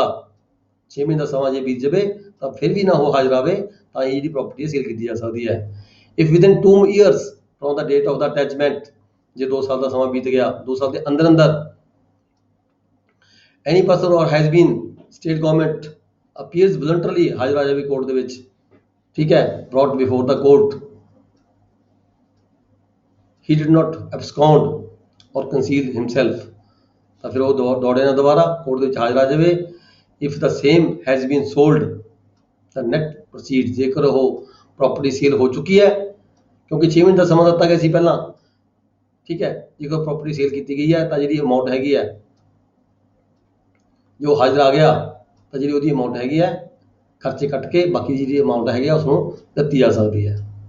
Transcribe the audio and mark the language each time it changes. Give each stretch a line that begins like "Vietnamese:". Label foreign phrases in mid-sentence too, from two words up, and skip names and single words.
Punjabi: 6 ਮਹੀਨੇ ਦਾ ਸਮਾਂ ਜੇ ਬੀਤ ਜਾਵੇ ਤਾਂ ਫਿਰ ਵੀ ਨਾ ਉਹ ਹਾਜ਼ਰ ਆਵੇ ਤਾਂ ਇਹ ਜਿਹੜੀ ਪ੍ਰਾਪਰਟੀ ਹੈ ਸੇਲ ਕੀਤੀ ਜਾ ਸਕਦੀ ਹੈ।
English: If within 2 years from the date of the attachment,
Punjabi: ਜੇ 2 ਸਾਲ ਦਾ ਸਮਾਂ ਬੀਤ ਗਿਆ, 2 ਸਾਲ ਦੇ ਅੰਦਰ ਅੰਦਰ
English: Any person or has been state government appears voluntarily,
Punjabi: ਹਾਜ਼ਰ ਆ ਜਾਵੇ ਕੋਰਟ ਦੇ ਵਿੱਚ, ਠੀਕ ਹੈ,
English: brought before the court, he did not abscond or conceal himself,
Punjabi: ਤਾਂ ਫਿਰ ਉਹ ਦੌੜੇ ਨਾ ਦੁਬਾਰਾ ਕੋਰਟ ਦੇ ਵਿੱਚ ਹਾਜ਼ਰ ਆ ਜਾਵੇ
English: if the same has been sold the net proceeds,
Punjabi: ਜੇਕਰ ਉਹ ਪ੍ਰੋਪਰਟੀ ਸੇਲ ਹੋ ਚੁੱਕੀ ਹੈ, ਕਿਉਂਕਿ 6 ਮਹੀਨੇ ਦਾ ਸਮਾਂ ਦਿੱਤਾ ਗਿਆ ਸੀ ਪਹਿਲਾਂ, ਠੀਕ ਹੈ। ਜੇਕਰ ਪ੍ਰੋਪਰਟੀ ਸੇਲ ਕੀਤੀ ਗਈ ਹੈ ਤਾਂ ਜਿਹੜੀ ਅਮਾਉਂਟ ਹੈਗੀ ਹੈ, ਜੋ ਹਾਜ਼ਰ ਆ ਗਿਆ ਤਾਂ ਜਿਹੜੀ ਉਹਦੀ ਅਮਾਉਂਟ ਹੈਗੀ ਹੈ ਖਰਚੇ ਕੱਟ ਕੇ ਬਾਕੀ ਜਿਹੜੀ ਅਮਾਉਂਟ ਹੈਗੀ ਆ ਉਸ ਨੂੰ ਦਿੱਤੀ ਜਾ ਸਕਦੀ ਹੈ।